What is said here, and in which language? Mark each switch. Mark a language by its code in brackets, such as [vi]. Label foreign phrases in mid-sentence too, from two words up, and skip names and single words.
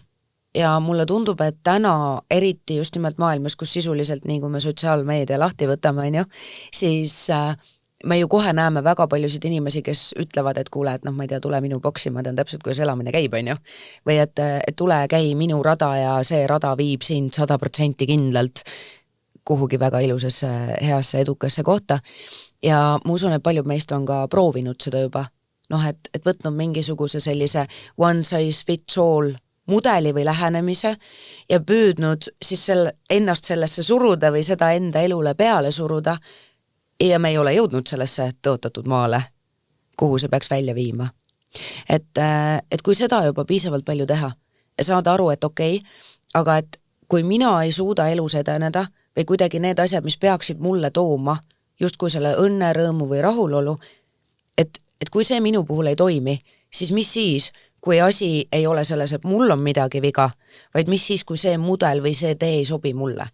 [et] Ja mulle tundub, et täna eriti just nimelt maailmas, kus sisuliselt nii kui me sotsiaalmeedia lahti võtame, on ju, siis me ju kohe näeme väga paljusid inimesi, kes ütlevad, et kuule, et ma ei tea, tule minu boksi, ma tean täpselt, kuidas elamine käib, on ju. Või et tule, käi minu rada ja see rada viib sind 100% kindlalt kuhugi väga ilusasse, heasse, edukasse kohta. Ja ma usun, et paljud meist on ka proovinud seda juba. Et võtnud mingisuguse sellise [en] one size fits all [et] mudeli või lähenemise ja püüdnud siis ennast sellesse suruda või seda enda elule peale suruda ja me ei ole jõudnud sellesse tõotatud maale, kuhu see peaks välja viima. Et kui seda juba piisavalt palju teha ja saada aru, et okei, aga et kui mina ei suuda elus edeneda või kuidagi need asjad, mis peaksid mulle tooma justkui selle õnne, rõõmu või rahulolu, et kui see minu puhul ei toimi, siis mis siis, kui asi ei ole selles, et mul on midagi viga, vaid mis siis, kui see mudel või see tee ei sobi mulle.